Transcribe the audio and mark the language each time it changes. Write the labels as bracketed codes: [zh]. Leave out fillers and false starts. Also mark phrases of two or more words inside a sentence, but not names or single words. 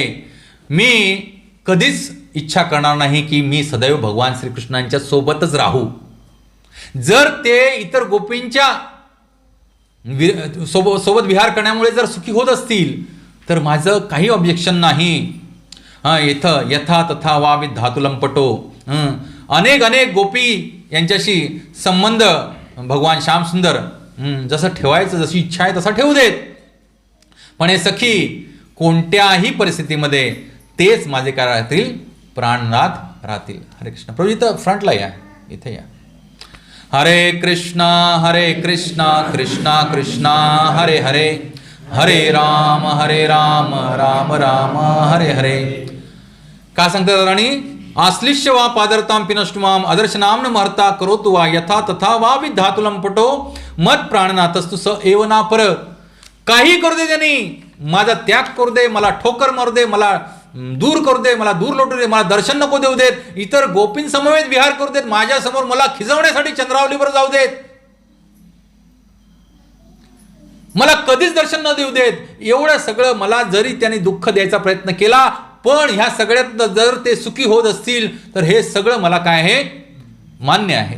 [mr] मी कधीच इच्छा करणार नाही की मी सदैव भगवान श्रीकृष्णांच्या सोबतच राहू. जर ते इतर गोपींच्या सोबत विहार करण्यामुळे जर सुखी होत असतील तर माझं काही ऑब्जेक्शन नाही. [sa] यथा तथा वा विधातुलंपटो. [mr] अनेक गोपी यांच्याशी संबंध भगवान श्यामसुंदर जसं ठेवायचं, जशी इच्छा आहे तसा ठेवू देत. पण हे सखी कोणत्याही परिस्थितीमध्ये तेच माझे काय राहतील? प्राणनाथ राहतील. [sa] हरे कृष्ण. [mr] प्रभू इथं फ्रंटला या, इथे या. [sa] हरे कृष्णा कृष्णा कृष्णा हरे हरे, हरे राम राम राम हरे हरे. [mr] का सांगतात राणी? [sa] आश्लिष्य वा पादरतां पिनष्टुमाम आदर्शनाम न महर्ता करोतु वा यथा तथा वा विधातुलंपटो मत प्राणनाथस्तु स एव ना पर. [mr] काही करू दे त्यांनी, माझा त्याग करू दे, मला ठोकर मारू दे, मला दूर करू दे, मला दूर लोटू दे, मला दर्शन नको देऊ देत, इतर गोपीं समवेत विहार करू देत, माझ्या समोर मला खिजवण्यासाठी चंद्रावलीवर जाऊ देत, मला कधीच दर्शन न देऊ देत, एवढं सगळं मला जरी त्यांनी दुःख द्यायचा प्रयत्न केला, पण ह्या सगळ्यात जर ते सुखी होत असतील तर हे सगळं मला काय आहे, मान्य आहे.